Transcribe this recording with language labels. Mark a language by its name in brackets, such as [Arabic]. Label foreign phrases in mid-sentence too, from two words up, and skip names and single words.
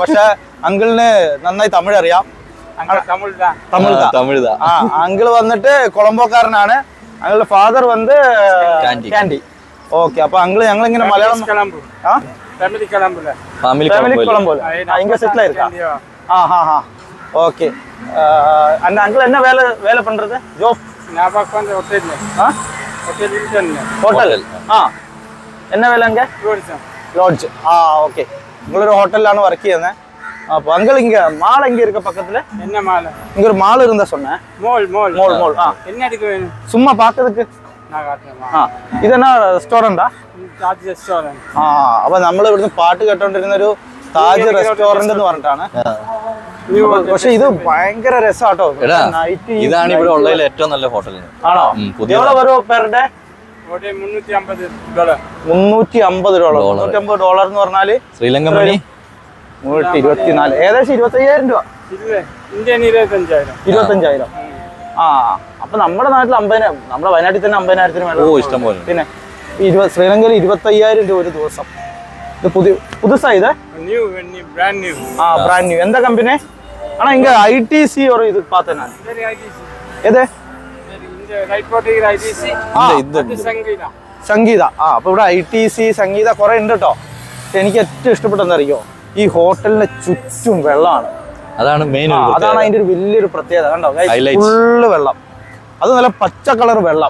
[Malayalam] പക്ഷെ അങ്കിളിന് നന്നായി തമിഴ് അറിയാം. തമിഴ്. അങ്കിള് വന്നിട്ട് കൊളംബോക്കാരനാണ്. അങ്കിളുടെ ഫാദർ വന്ന് കാൻഡി. ഓക്കെ, അപ്പൊ അങ്കിള് ഞങ്ങൾ ഇങ്ങനെ മലയാളം ഫാമിലി കൊളംബോല ഇങ്ങ സെറ്റിൽ ആയിരിക്കാം. [Tamil] ஓகே. அந்த அங்கிள் என்ன வேலை பண்றது? [English] job hotel. [Tamil] என்ன வேலை அங்க? லாட்ஜ். ஓகே. [Malayalam] உங்களோட ஹோட்டல்ലാണ് വർക്ക് ചെയ്യുന്നത്. [Tamil] அப்போ அங்கிள் இங்க மால் எங்க இருக்க பக்கத்துல? என்ன மால்? இங்க ஒரு மால் இருந்தா சொன்னேன். மால். என்ன எடுக்க வேணும்? சும்மா பார்க்கிறதுக்கு நான் காட்டுறேன். [Malayalam] ഇത് എന്നാ റെസ്റ്റോറന്റാ? താജ് റെസ്റ്റോറന്റ്. അപ്പൊ നമ്മൾ ഇവിടുന്ന് പാട്ട് കേട്ടോണ്ടിരുന്ന ഒരു താജ് റെസ്റ്റോറന്റ് എന്ന് പറഞ്ഞിട്ടാണ്. പക്ഷെ ഇത് ഭയങ്കര രസാട്ടോ. ഇതാണ് ഇവിടെ ഉള്ളതിൽ ഏറ്റവും നല്ല ഹോട്ടൽ. ആണോ? പേരുടെ $350. $350 എന്ന് പറഞ്ഞാല് ശ്രീലങ്ക മണി 24, ഏകദേശം 25,000 രൂപ. ഇന്ത്യൻ 25,000. ആ അപ്പൊ നമ്മുടെ നാട്ടിൽ 50,000, നമ്മുടെ വയനാട്ടിൽ തന്നെ 50,000 ഓ ഇഷ്ടം പോലെ. പിന്നെ ശ്രീലങ്കയിൽ 25,000 രൂപ ഒരു ദിവസം. ഇത് പുതുസാ ഇത്? [English] brand new. [Malayalam] എന്താ കമ്പനി? [Tamil] ஆனா இங்க ஐடிசி ஒரு இது பார்த்தேன் நான். எது? [Malayalam] സംഗീത. അപ്പൊ ഇവിടെ ITC സംഗീത കുറെ ഉണ്ട് കേട്ടോ. പക്ഷെ എനിക്ക് ഏറ്റവും ഇഷ്ടപ്പെട്ടെന്ന് അറിയോ, ഈ ഹോട്ടലിന്റെ ചുറ്റും വെള്ളമാണ്. അതാണ് മെയിൻ. അതാണ് അതിന്റെ ഒരു വലിയൊരു പ്രത്യേകത. കണ്ടോ ഫുള്ള് വെള്ളം, അത് നല്ല പച്ച കളർ വെള്ളം.